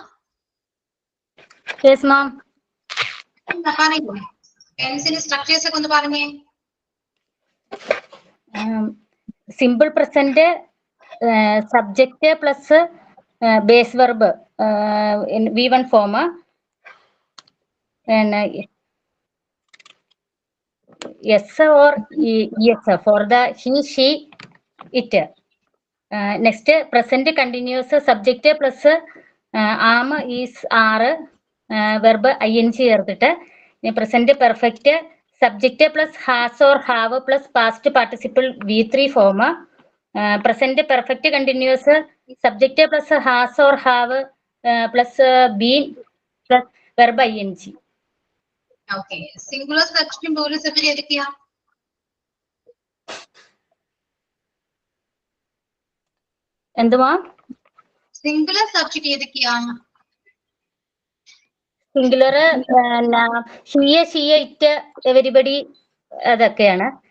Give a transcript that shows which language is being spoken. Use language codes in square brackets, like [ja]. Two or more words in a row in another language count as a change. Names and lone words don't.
[en] Yes ma'am. [ml] എന്താ പറയൂ, ടെൻസിന്റെ സ്ട്രക്ചേഴ്സ് ഒക്കെ ഒന്ന് പറഞ്ഞേ. [en] simple present subject plus base verb V1 form. Yes or yes for the he, she, it. Next, present continuous subject plus am, is, are, verb ing ചേർത്തിട്ട് present perfect subject plus has or have plus past participle V3 form. Present perfect continuous subject plus has or have plus been plus verb ing. [ml] ഓക്കെ, സിംഗുലർ സബ്ജക്റ്റും പ്ലൂറൽ സബ്ജക്റ്റും ഏതൊക്കെയാ? എന്തുവാ? [en] singular subject [ml] ഏതൊക്കെയാ? [en] singular she it everybody അതൊക്കെയാണ്.